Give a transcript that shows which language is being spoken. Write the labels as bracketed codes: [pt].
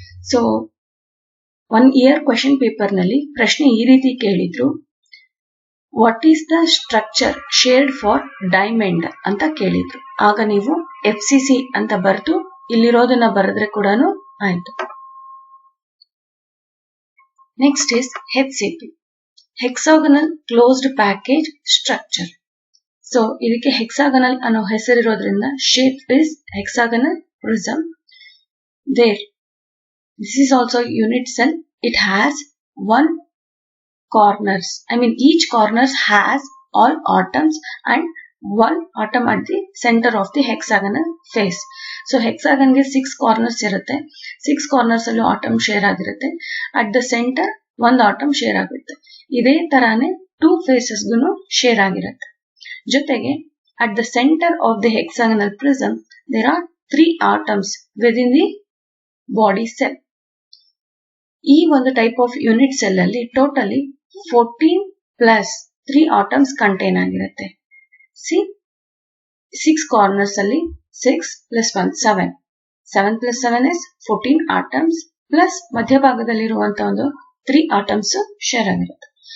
[kn] So 1 year question paper ನಲ್ಲಿ ಪ್ರಶ್ನೆ ಈ ರೀತಿ ಕೇಳಿದ್ರು, [en] what is the structure shared for diamond [kn] ಅಂತ ಕೇಳಿದ್ರು. ಆಗ ನೀವು FCC ಅಂತ ಬರೆದು ಇಲ್ಲಿರೋದನ್ನ ಬರೆದ್ರೆ ಕೂಡ ಆಯ್ತು. [en] Next is HCP, hexagonal closed package structure. [kn] So ಇದಕ್ಕೆ ಹೆಕ್ಸಾಗನಲ್ ಅನ್ನೋ ಹೆಸರಿರೋದ್ರಿಂದ shape is hexagonal prism. [en] There, this is also unit cell. It has one corners. I mean each corners has all atoms and one atom at the center of the hexagonal face. [kn] So hexagon ಗೆ 6 corners ಇರುತ್ತೆ. 6 corners ಅಲ್ಲೂ atom share ಆಗಿರುತ್ತೆ. At the centre ಒಂದು atom share ಆಗುತ್ತೆ. ಇದೇ ತರಾನೇ 2 phases ಗೂ share ಆಗಿರುತ್ತೆ. [en] ಜೊತೆಗೆ at the centre of the hexagonal prism there are 3 atoms within the body cell. [kn] ಈ ಒಂದು ಟೈಪ್ ಆಫ್ ಯೂನಿಟ್ ಸೆಲ್ ಅಲ್ಲಿ ಟೋಟಲಿ 14 ಪ್ಲಸ್ 3 ಆಟಮ್ಸ್ ಕಂಟೈನ್ ಆಗಿರುತ್ತೆ. ಸಿ 6 ಕಾರ್ನರ್ಸ್ ಅಲ್ಲಿ 6 plus 1 7. 7 plus 7 is 14 atoms plus ಮಧ್ಯಭಾಗದಲ್ಲಿರುವಂತಹ ಒಂದು 3 atoms share ಆಗಿರುತ್ತೆ.